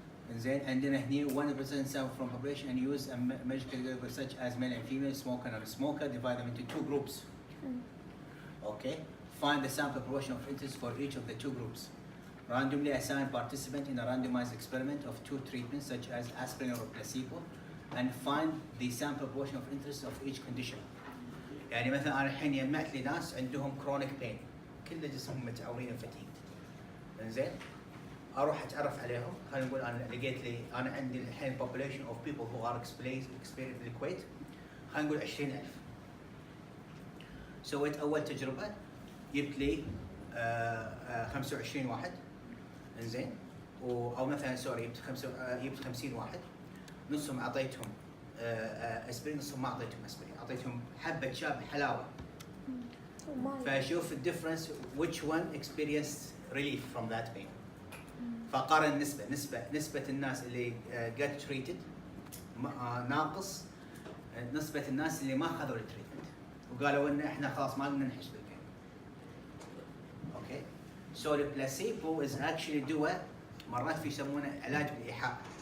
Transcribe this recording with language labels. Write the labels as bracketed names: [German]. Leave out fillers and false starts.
[English] And then [Arabic] عندنا هني [English] 1% sample from population and use a measure category such as male and female, smoker and non-smoker, divide them into two groups. Okay? Find the sample proportion of interest for each of the two groups. Randomly assign participant in a randomized experiment of two treatments such as aspirin or placebo and find the sample proportion of interest of each condition. [Arabic] يعني مثلا انا الحين جمعت لي ناس عندهم chronic pain كل جسمهم متعورين وفتيق. انزين؟ اروح اتعرف عليهم، خلينا نقول انا لقيت لي انا عندي الحين [English] population of people who are experienced [Arabic] في الكويت خلينا نقول 20,000. سويت اول تجربه جبت لي 25 واحد. انزين؟ او مثلا سوري جبت 50 واحد، نصهم اعطيتهم اسبرين، نصهم ما اعطيتهم اسبرين، اعطيتهم حبه شاب حلاوه. [English] فاشوف الديفرنس which one experienced relief from that pain. [Arabic] فقارن نسبة الناس اللي [English] get treated [Arabic] ناقص نسبة الناس اللي ما اخذوا التريتمنت، وقالوا ان احنا خلاص ما لنا نحس بالبين. اوكي؟ سو البلاسيبو [English] is actually [Arabic] دواء مرات في يسمونه علاج بالايحاء.